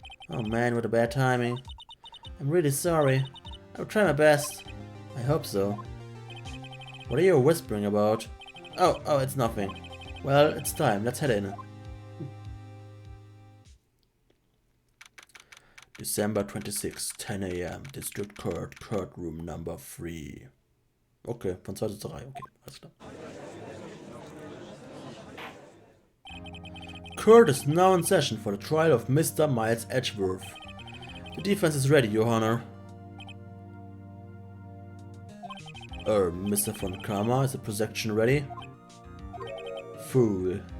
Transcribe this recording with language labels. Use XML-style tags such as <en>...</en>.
<en>Oh man, what a bad timing. I'm really sorry. I'll try my best. I hope so. What are you whispering about? Oh, it's nothing. Well, it's time. Let's head in. December 26, 10 AM, District Court Room Number 3.</en> <de>Okay, von 2 zu 3, okay, alles klar.</de> <en>Court is now in session for the trial of Mr. Miles Edgeworth. The defense is ready, Your Honor. Mr. von Karma, is the prosecution ready? Fool.</en>